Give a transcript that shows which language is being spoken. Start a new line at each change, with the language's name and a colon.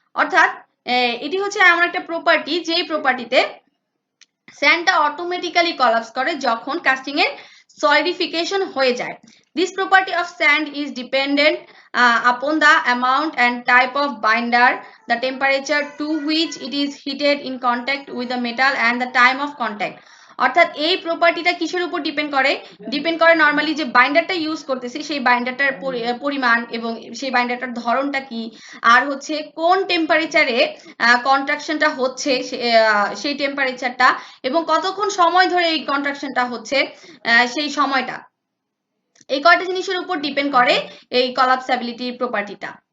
Bangla: অর্থাৎ এটি হচ্ছে এমন একটা প্রপার্টি যে প্রপার্টিতে স্যান্ডটা অটোমেটিক্যালি কলাপস করে যখন কাস্টিং এর solidification হয়ে যায়।
English: This property of sand is dependent upon the amount and type of binder, the temperature to which it is heated in contact with the metal and the time of contact.
Bangla: অর্থাৎ এই প্রপার্টিটা কিসের উপর depend করে normally যে বাইন্ডারটা use করতেছি সেই বাইন্ডারটার পরিমাণ এবং সেই বাইন্ডারটার ধরনটা কি, আর হচ্ছে কোন টেম্পারেচারে কন্ট্রাকশনটা হচ্ছে সেই টেম্পারেচারটা, এবং কতক্ষণ সময় ধরে এই কন্ট্রাকশনটা হচ্ছে সেই সময়টা, এই কয়টা জিনিসের উপর ডিপেন্ড করে এই কলাপসাবিলিটির প্রপার্টিটা।